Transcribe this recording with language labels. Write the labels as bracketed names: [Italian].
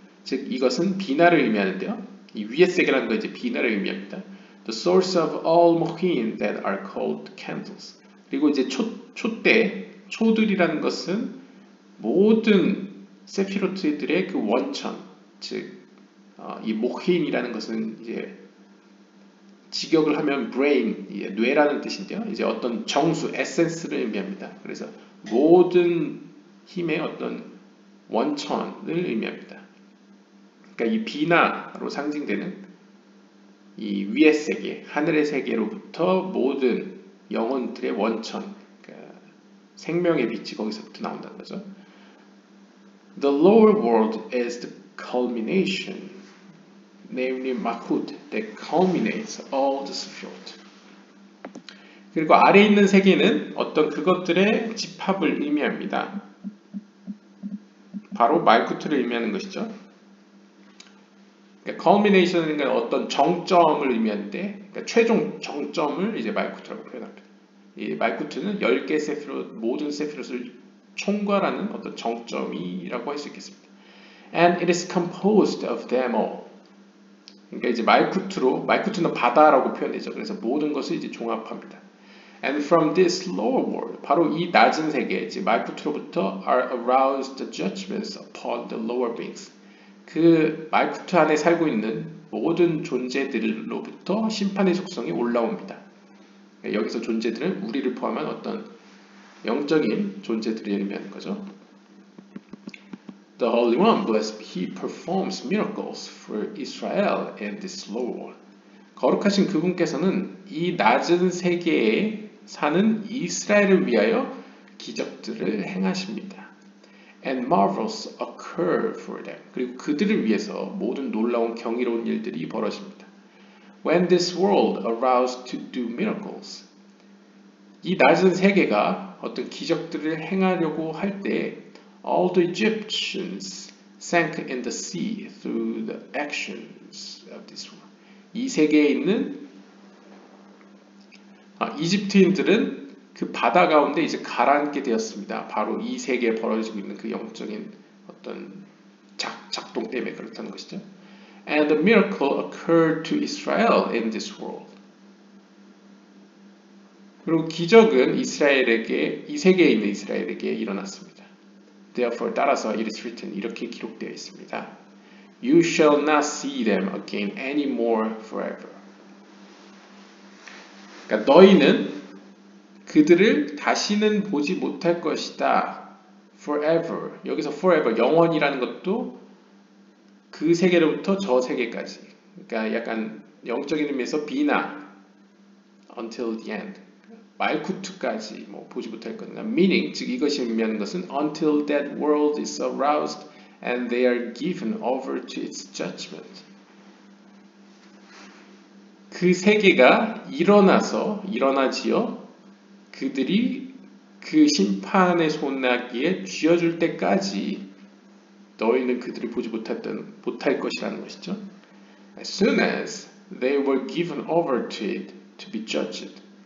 [Korean] 즉 이것은 비나를 의미하는데요. 이 위의 세계라는 거 이제 비나를 의미합니다. [English] The source of all mochin that are called candles. [Korean] 그리고 이제 초들이라는 것은 모든 세피로트들의 그 원천, 즉 이 mochin이라는 것은 이제 직역을 하면 brain, 뇌라는 뜻인데요. 이제 어떤 정수, 에센스를 의미합니다. 그래서 모든 힘의 어떤 원천을 의미합니다. 그러니까 이 비나로 상징되는 이 위의 세계, 하늘의 세계로부터 모든 영혼들의 원천, 그러니까 생명의 빛이 거기서부터 나온다는 거죠. [English] The lower world is the culmination, namely Malkut, that culminates all the Sefirot. [Korean] 그리고 아래 있는 세계는 어떤 그것들의 집합을 의미합니다. 바로 말쿠트를 의미하는 것이죠. 그러니까 culmination은 어떤 정점을 의미하는데 그러니까 최종 정점을 이제 말쿠트라고 표현합니다. 이 말쿠트는 10개 세피롯, 모든 세피롯을 총괄하는 어떤 정점이라고 할 수 있겠습니다. [English] And it is composed of them all. [Korean] 그러니까 이제 말쿠트는 바다라고 표현되죠. 그래서 모든 것을 이제 종합합니다. [English] And from this lower world, [Korean] 바로 이 낮은 세계, 즉 말쿠트로부터 [English] are aroused the judgments upon the lower beings. [Korean] 그 말쿠트 안에 살고 있는 모든 존재들로부터 심판의 속성이 올라옵니다. 여기서 존재들은 우리를 포함한 어떤 영적인 존재들을 의미하는 거죠. [English] The Holy One, blessed He performs miracles for Israel in this lower world. [Korean] 거룩하신 그분께서는 이 낮은 세계에 사는 이스라엘을 위하여 기적들을 행하십니다. [English] And marvels occur for them. [Korean] 그리고 그들을 위해서 모든 놀라운 경이로운 일들이 벌어집니다. [English] When this world aroused to do miracles, [Korean] 이 낮은 세계가 어떤 기적들을 행하려고 할 때 [English] all the Egyptians sank in the sea through the actions of this world. [Korean] 이 세계에 있는 이집트인들은 그 바다 가운데 이제 가라앉게 되었습니다. 바로 이 세계에 벌어지고 있는 그 영적인 어떤 작동 때문에 그렇다는 것이죠. [English] And the miracle occurred to Israel in this world. [Korean] 그리고 기적은 이스라엘에게, 이 세계에 있는 이스라엘에게 일어났습니다. [English] Therefore, [Korean] 따라서 [English] it is written, [Korean] 이렇게 기록되어 있습니다. [English] You shall not see them again anymore forever. [Korean] 그러니까 너희는 그들을 다시는 보지 못할 것이다. [English] Forever. [Korean] 여기서 forever, 영원이라는 것도 그 세계로부터 저 세계까지. 그러니까 약간 영적인 의미에서 비나 [English] until the end. [Korean] 말쿠트까지 보지 못할 것이다. [English] Meaning, [Korean] 즉 이것이 의미하는 것은 [English] until that world is aroused and they are given over to its judgment. [Korean] 그 세계가 일어나지요. 그들이 그 심판의 손나귀에 쥐어줄 때까지 너희는 그들을 보지 못할 것이라는 것이죠. [English] As soon as they were given over to it to be judged.